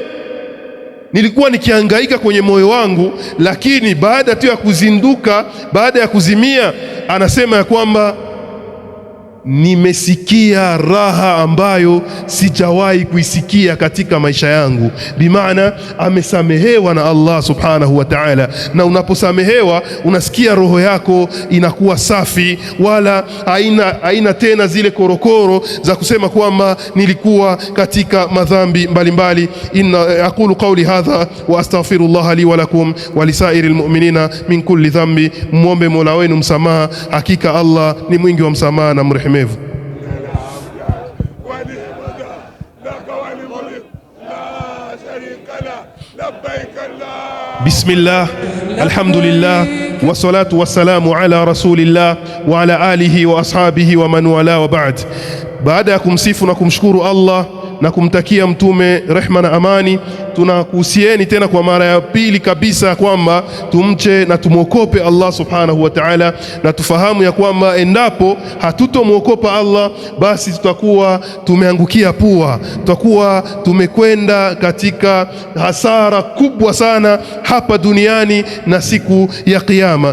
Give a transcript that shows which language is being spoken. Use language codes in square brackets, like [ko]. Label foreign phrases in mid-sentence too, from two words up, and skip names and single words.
[sw] Nilikuwa nikihangaika kwenye moyo wangu, lakini baada tu ya kuzinduka, baada ya kuzimia, anasema ya kwamba nimesikia raha ambayo sijawahi kuisikia katika maisha yangu. Bimaana amesamehewa na [ar] الله سبحانه وتعالى, [sw] na unaposamehewa unasikia roho yako inakuwa safi, wala haina tena zile korokoro za kusema kwamba nilikuwa katika madhambi mbalimbali. [ar] أقول قولي هذا وأستغفر الله لي ولكم ولسائر المؤمنين من كل ذنب. [sw] Muombe Mola wenu msamaha, hakika Allah ni mwingi wa msamaha na mrehemevu. [ar] بسم الله، الحمد لله، والصلاة والسلام على رسول الله وعلى آله وأصحابه ومن والاه وبعد. [sw] Baada ya kumsifu na kumshukuru Allah na kumtakia mtume rehma na amani, tunakuhusieni tena kwa mara ya pili kabisa kwamba tumche na tumwokope [ar] الله سبحانه وتعالى, [sw] na tufahamu ya kwamba endapo hatutomwokopa Allah, basi tutakuwa tumeangukia pua, tutakuwa tumekwenda katika hasara kubwa sana hapa duniani na siku ya Kiyama.